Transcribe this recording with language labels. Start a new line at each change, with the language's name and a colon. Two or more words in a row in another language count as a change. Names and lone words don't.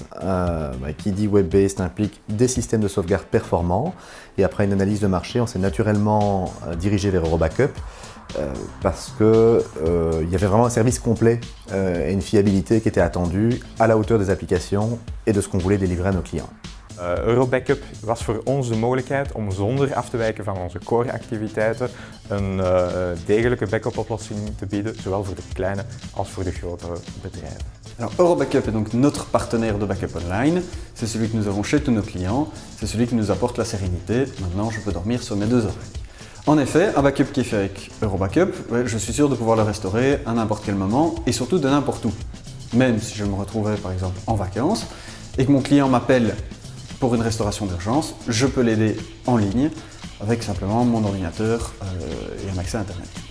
French: Qui dit web-based implique des systèmes de sauvegarde performants. Et après une analyse de marché, on s'est naturellement dirigé vers Eurobackup parce qu'il y avait vraiment un service complet et une fiabilité qui était attendue à la hauteur des applications et de ce qu'on voulait délivrer à nos clients.
Dutch: Eurobackup was voor ons de mogelijkheid om zonder af te wijken van onze core-activiteiten een degelijke backup-oplossing te bieden, zowel voor de kleine als voor de grotere bedrijven.
French: Alors, Eurobackup est donc notre partenaire de backup online. C'est celui que nous avons chez tous nos clients. C'est celui qui nous apporte la sérénité. Maintenant, je peux dormir sur mes deux oreilles. En effet, un backup qui est fait avec Eurobackup, je suis sûr de pouvoir le restaurer à n'importe quel moment et surtout de n'importe où. Même si je me retrouvais par exemple en vacances et que mon client m'appelle pour une restauration d'urgence, je peux l'aider en ligne avec simplement mon ordinateur et un accès à Internet.